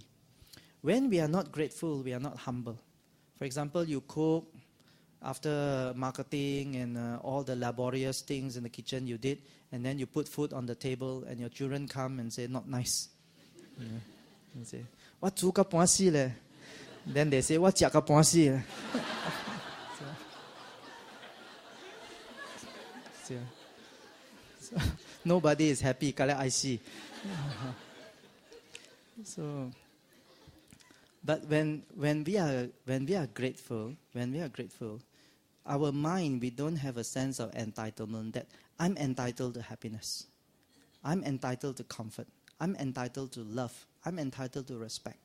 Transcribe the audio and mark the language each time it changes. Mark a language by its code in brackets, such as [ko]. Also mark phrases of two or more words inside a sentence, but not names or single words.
[en] When we are not grateful, we are not humble. For example, you cook after marketing and all the laborious things in the kitchen you did, and then you put food on the table, and your children come and say, not nice. You say, what [yue] 煮個半死咧? [en] Then they say, what [yue] 食個半死咧? [en] So, nobody is happy. I see. So, but when we are grateful, our mind, we don't have a sense of entitlement that I'm entitled to happiness, I'm entitled to comfort, I'm entitled to love, I'm entitled to respect.